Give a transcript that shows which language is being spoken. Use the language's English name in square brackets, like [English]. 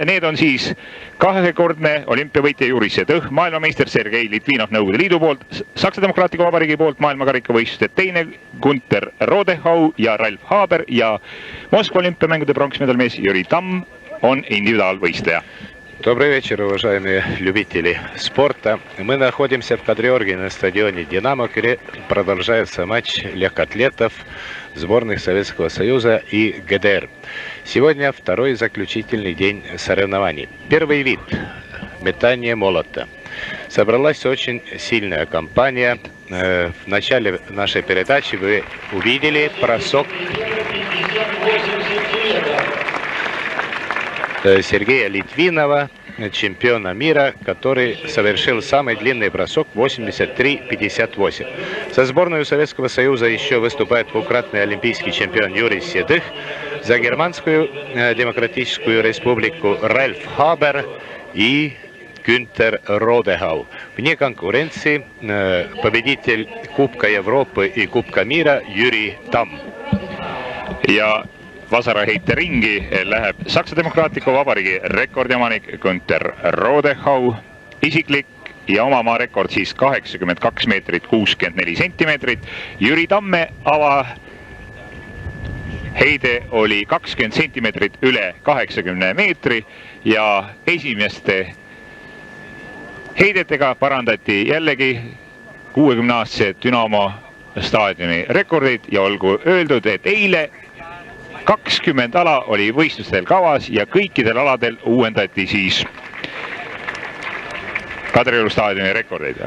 [Estonian] Need on siis kahekordne olümpiavõitja Juri Sedõh, maailmameister Sergei Litvinov Nõukogude Liidu poolt, Saksa Demokraatliku Vabariigi poolt maailmakarikavõistluste teine, Günter Rodehau ja Ralf Haber ja Moskva olümpiamängude pronksmedalmees Jüri Tamm on individuaalvõistleja. [Russian] Добрый вечер, уважаемые любители спорта. Мы находимся в Кадриорге на стадионе «Динамо», где продолжается матч легкоатлетов сборных Советского Союза и ГДР. Сегодня второй заключительный день соревнований. Первый вид – метание молота. Собралась очень сильная компания. В начале нашей передачи вы увидели бросок Сергея Литвинова, чемпиона мира, который совершил самый длинный бросок 83,58. За сборную Советского Союза еще выступает двукратный олимпийский чемпион Юрий Седых, за Германскую Демократическую Республику Ральф Хабер и Günter Rodehau. Вне конкуренции победитель Кубка Европы и Кубка мира Jüri Tamm. [Estonian] Ja vasaraheite ringi läheb Saksa Demokraatliku Vabariigi rekordiomanik Günter Rodehau, isiklik ja oma maa rekord siis 82 meetrit 64 sentimeetrit. Jüri Tamme avaheide oli 20 sentimeetrit üle 80 meetri ja esimeste heidetega parandati jällegi 60-aastase Dünamo staadioni rekordid ja olgu öeldud, et eile 20 ala oli võistlustel kavas ja kõikidel aladel uuendati siis Kadrioru staadioni rekordeid.